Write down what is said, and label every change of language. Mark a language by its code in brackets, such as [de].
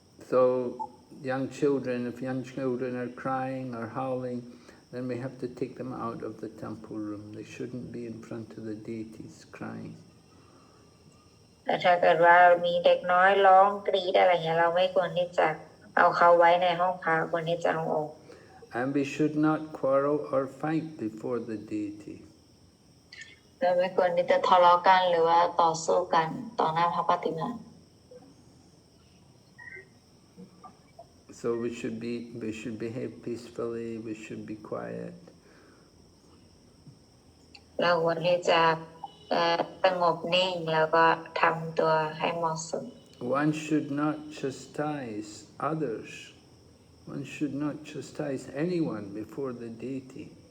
[en] So young children, if young children are crying or howling, then we have to take them out of the temple room. They shouldn't be in front of the deities crying. [th] แต่ถ้าเกิดว่ามีเด็กน้อยร้องกรีดอะไรเงี้ยเราไม่ควรที่จะเอาเขาไว้ในห้องพระควรที่จะเอาออก [en] And we should not quarrel or fight before the deity. [th] เราไม่ควรที่จะทะเลาะกันหรือว่าต่อสู้กันต่อหน้าพระปฏิมา [en] So we should behave peacefully. We should be quiet. [th] เราควรที่จะสงบนิ่งแล้วก็ทำตัวให้เหมาะสม [en] One should not chastise others. One should not chastise anyone before the deity.